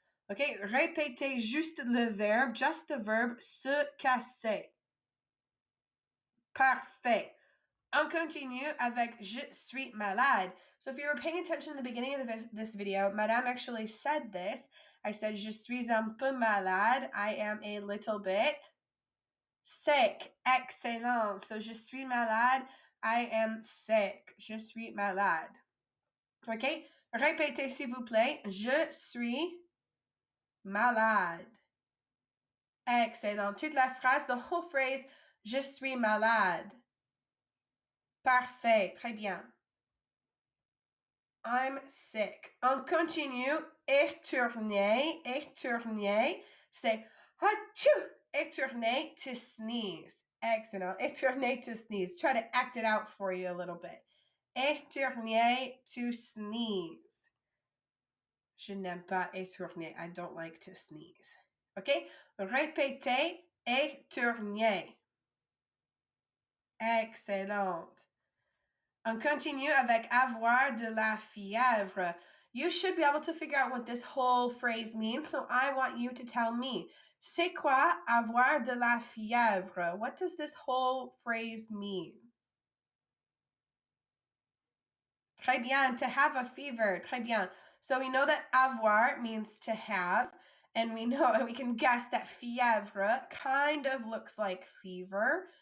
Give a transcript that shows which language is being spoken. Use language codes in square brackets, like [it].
[fr] Okay, répétez juste le verbe, [en] just the verb, [fr] se casser. Parfait. On continue avec je suis malade. [en] So if you were paying attention in the beginning of this video, Madame actually said this. I said, [fr] je suis un peu malade. [en] I am a little bit sick. Excellent. [fr] So je suis malade. [en] I am sick. [fr] Je suis malade. Okay? Répétez s'il vous plaît. Je suis malade. Excellent. Toute la phrase, [en] the whole phrase, [fr] je suis malade. Parfait. Très bien. [en] I'm sick. [fr] On continue. Éternuer. Éternuer. C'est achoo. Éternuer, [en] to sneeze. [fr] Excellent. [en] Éternuer, to sneeze. Try to act it out for you a little bit. [fr] Éternuer, [en] to sneeze. [fr] Je n'aime pas éternuer. [en] I don't like to sneeze. Okay? Répétez. [fr] Éternuer. Excellent. On continue avec avoir de la fièvre. [en] You should be able to figure out what this whole phrase means, so I want you to tell me. [fr] C'est quoi avoir de la fièvre? [en] What does this whole phrase mean? [fr] Très bien, [en] to have a fever. Très bien. So we know that avoir means to have, and we can guess that fièvre kind of looks like fever.